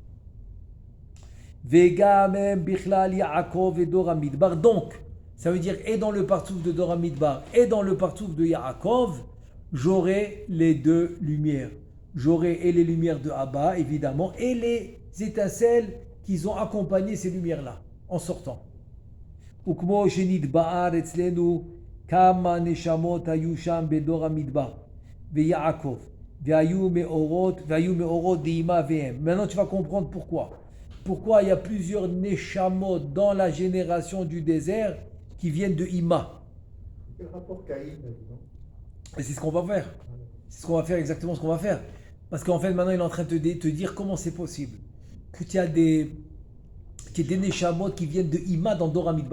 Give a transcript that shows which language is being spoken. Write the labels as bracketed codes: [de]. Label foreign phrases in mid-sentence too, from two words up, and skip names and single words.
[fr] Donc, ça veut dire et dans le partouf de [he] דור מדבר [fr] et dans le partouf de Yaakov, j'aurai les deux lumières. J'aurai et les lumières de Abba, évidemment, et les étincelles qui ont accompagné ces lumières-là en sortant. [he] וכמו שנתבאר אצלנו כמה נשמות היו שם בדור המדבר ויעקב והיו מאורות דאימא והם. [fr] Maintenant tu vas comprendre pourquoi. Pourquoi il y a plusieurs neshamot dans la génération du désert qui viennent de Ima. Quel rapport Caïn, Et c'est ce qu'on va faire. C'est ce qu'on va faire, exactement ce qu'on va faire. Parce qu'en fait maintenant il est en train de te dire comment c'est possible que tu as des neshamot qui viennent de Ima dans [he] דור מדבר.